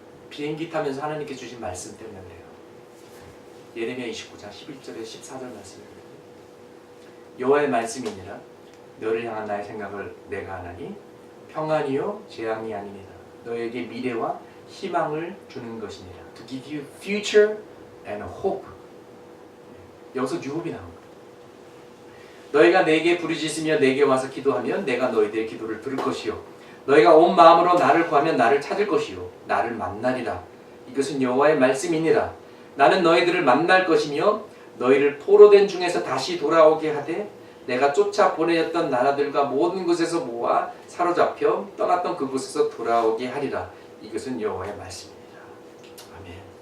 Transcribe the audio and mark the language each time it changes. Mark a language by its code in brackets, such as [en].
[ko] 비행기 타면서 하나님께 주신 말씀 때문에 그래요. 예레미야 29장 11절에 14절 말씀입니다. 여호와의 말씀이니라 너를 향한 나의 생각을 내가 하나니 평안이요 재앙이 아니니라. 너에게 미래와 희망을 주는 것이니라. [en] To give you future and hope. [ko] 여기서 유혹이 나온 거예요. 너희가 내게 부르짖으며 내게 와서 기도하면 내가 너희들의 기도를 들을 것이요 너희가 온 마음으로 나를 구하면 나를 찾을 것이요 나를 만나리라. 이것은 여호와의 말씀이니라. 나는 너희들을 만날 것이며 너희를 포로된 중에서 다시 돌아오게 하되 내가 쫓아 보내었던 나라들과 모든 곳에서 모아 사로잡혀 떠났던 그곳에서 돌아오게 하리라. 이것은 여호와의 말씀입니다. 아멘.